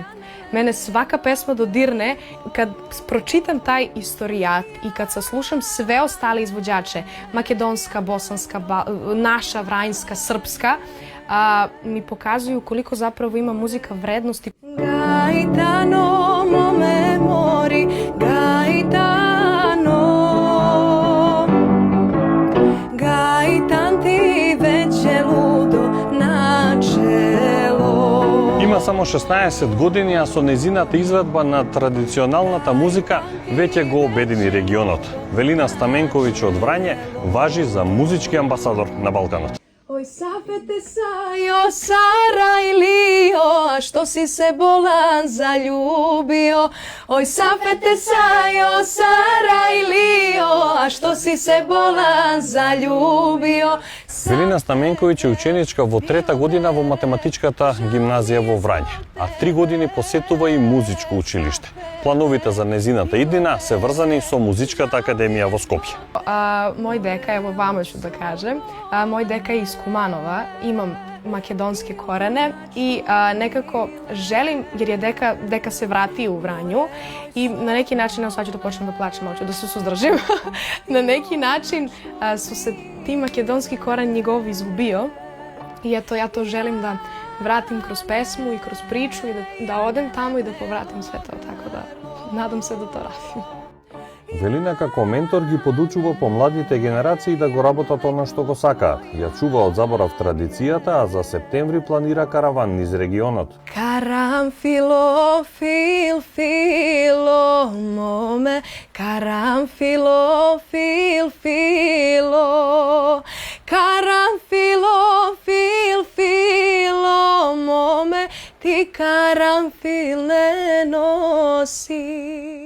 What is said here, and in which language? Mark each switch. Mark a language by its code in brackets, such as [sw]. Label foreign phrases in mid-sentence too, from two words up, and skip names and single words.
[sr] Mene svaka pesma dodirne kad pročitam taj istorijat i kad saslušam sve ostale izvođače, makedonska, bosanska, naša, vranjska, srpska, mi pokazuju koliko zapravo ima muzika vrednosti. [mk] Gaitano mome mori, Gaitano, Gaitan ti već je ludo na čelo. Има само 16 години, а со незината изведба на традиционалната музика веќе го обедини регионот. Велина Стаменковиќ од Врање важи за музички амбасадор на Балканот. [bs] Oj, sapete sajo, Sarajlio, a što si se bolan zaljubio? Oj, sapete sajo, Sarajlio, a što si se bolan zaljubio? [mk] Велина Стаменковиќ е ученичка во 3-та година во математичката гимназија во Врање, а 3 години посетува и музичко училиште. Плановите за незината иднина се врзани со Музичката академија во Скопје. [sr] Мој дека, ево вама ću da kažem, мој дека е из Куманова, имам makedonske korene i nekako želim, jer je deka se vrati u Vranju i na neki način, evo sad ću da počnem da plačem, hoću da se suzdržim, na neki način su se ti makedonski koren njegov izgubio i eto ja to želim da vratim kroz pesmu i kroz priču i da odem tamo i da povratim sve to, tako da nadam se da to radim. [mk] Велина како ментор ги подучува помладите генерации да го работат она што го сакаат. Ја чува од заборав традицијата, а за септември планира караван низ регионот. Karanfilo, fil, filo, mome, karanfilo, fil, filo, karanfilo, fil, filo, mome, ti karanfil ne nosi.